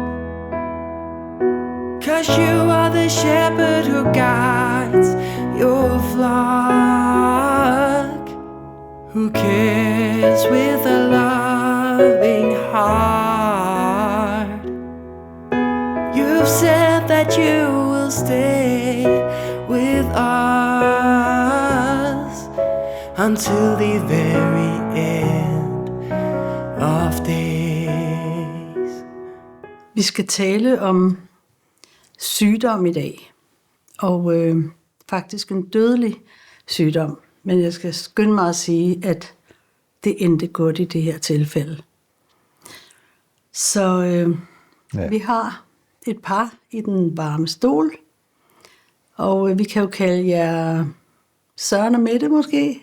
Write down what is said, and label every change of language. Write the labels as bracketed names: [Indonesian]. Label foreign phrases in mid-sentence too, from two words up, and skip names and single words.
[English] 'Cause you are the shepherd who guides your flock, who cares with a loving heart. You've said that you will stay with us until the very end of days. [Danish] Vi skal tale om sygdom i dag, og faktisk en dødelig sygdom. Men jeg skal skynde mig at sige, at det endte godt i det her tilfælde. Så vi har et par i den varme stol, og vi kan jo kalde jer Søren og Mette måske.